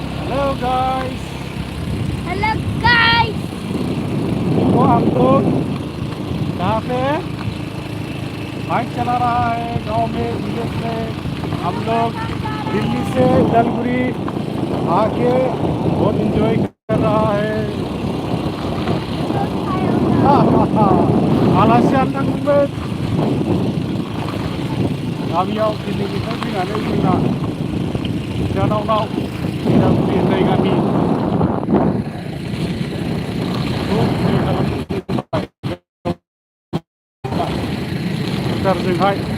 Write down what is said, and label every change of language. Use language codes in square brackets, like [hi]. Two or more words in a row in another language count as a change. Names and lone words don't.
[en] Hello guys, Hello guys. [hi] तो हम लोग यहाँ पे बाइक चला रहा है गांव में विलेज में। हम लोग दिल्ली से उदलगुरी आके बहुत इंजॉय कर रहा है। [brx] आलासि जानो थांदोंमोन गामियाव दिल्लीनिफ्राय फैनानै जोंना बिनानावनाव उदालगुरि होननाय गामि जोंहाय